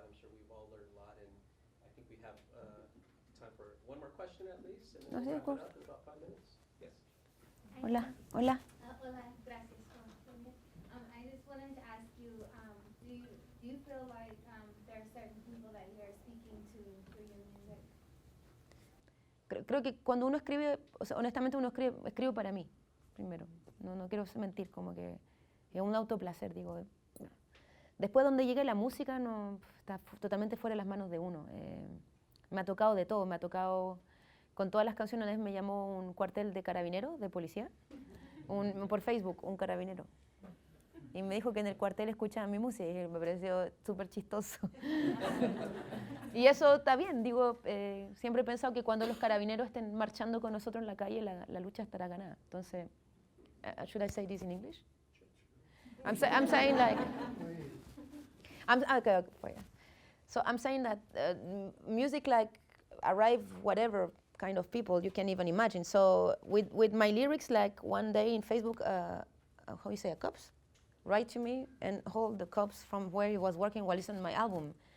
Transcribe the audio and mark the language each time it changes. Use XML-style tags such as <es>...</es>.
<en>I'm sure we've all learned a lot, and I think we have time for one more question at least, and then Okay, we'll of course. it up in about 5 minutes. Yes.</en> <es>Hola, hola. Hola, gracias.</es> <en>I just wanted to ask you, do you feel like there are certain people that you're speaking to through your music?</en> <es>Creo que cuando uno escribe, o sea, honestamente uno escribo para mí, primero. No quiero mentir, como que es un autoplacer, digo. Después donde llegue la música, no, está totalmente fuera de las manos de uno. Me ha tocado de todo, me ha tocado, con todas las canciones, una vez me llamó un cuartel de carabineros, de policía, por Facebook, un carabinero. Y me dijo que en el cuartel escuchaban mi música y me pareció súper chistoso. Y eso está bien, digo, siempre he pensado que cuando los carabineros estén marchando con nosotros en la calle, la lucha estará ganada.</es> <en>Entonces, should I say this in English? I'm saying like, okay, so I'm saying that music like arrive whatever kind of people you can even imagine. So with my lyrics, like one day in Facebook, how you say, a cops write to me and hold the cops from where he was working while listening to my album.</en>